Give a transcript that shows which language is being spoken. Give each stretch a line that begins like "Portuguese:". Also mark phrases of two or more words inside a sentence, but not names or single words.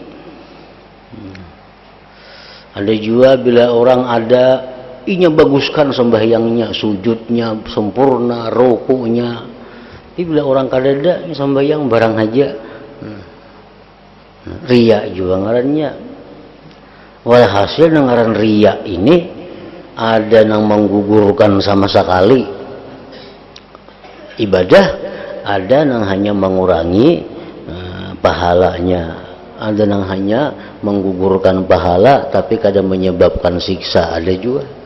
Banjar: Ada juga bila orang ada inya baguskan sembahyangnya, sujudnya sempurna, rukunya. Tapi bila orang kada ada sembahyang barang aja, riya juga ngarannya.
Indonesian: Walhasil ngaran riya ini ada yang menggugurkan sama sekali ibadah, ada yang hanya mengurangi pahalanya, ada yang hanya menggugurkan pahala tapi kadang menyebabkan siksa, ada juga.